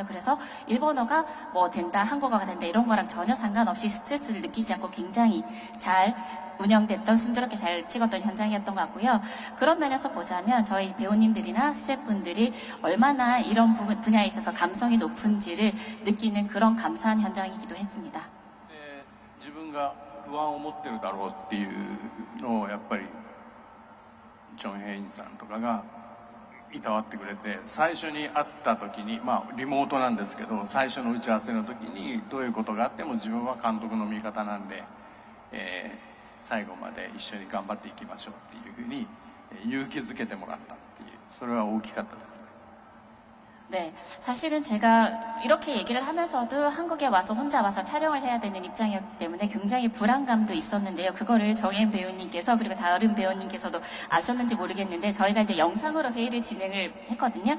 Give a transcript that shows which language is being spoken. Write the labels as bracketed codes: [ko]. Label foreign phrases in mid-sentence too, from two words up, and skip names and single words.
[ko] 그래서 일본어가 뭐 된다, 한국어가 된다 이런 거랑 전혀 상관없이 스트레스를 느끼지 않고 굉장히 잘 운영됐던 순조롭게 잘 찍었던 현장이었던 것 같고요. 그런 면에서 보자면 저희 배우님들이나 스태프분들이 얼마나 이런 분야에 있어서 감성이 높은지를 느끼는 그런 감사한 현장이기도 했습니다. [ja] 自分が不安を持ってるだろうっていうのをやっぱりチョン・ヘインさんとかがいたわってくれて、最初に会った時にリモートなんですけど最初の打ち合わせの時にどういうことがあっても自分は監督の味方なんで、最後まで一緒に頑張っていきましょうっていうふうに勇気づけてもらったっていう、それは大きかったです。 [ko] 네, 사실은 제가 이렇게 얘기를 하면서도 한국에 와서 혼자 와서 촬영을 해야 되는 입장이었기 때문에 굉장히 불안감도 있었는데요. 그거를 정혜인 배우님께서 그리고 다른 배우님께서도 아셨는지 모르겠는데 저희가 이제 영상으로 회의를 진행을 했거든요.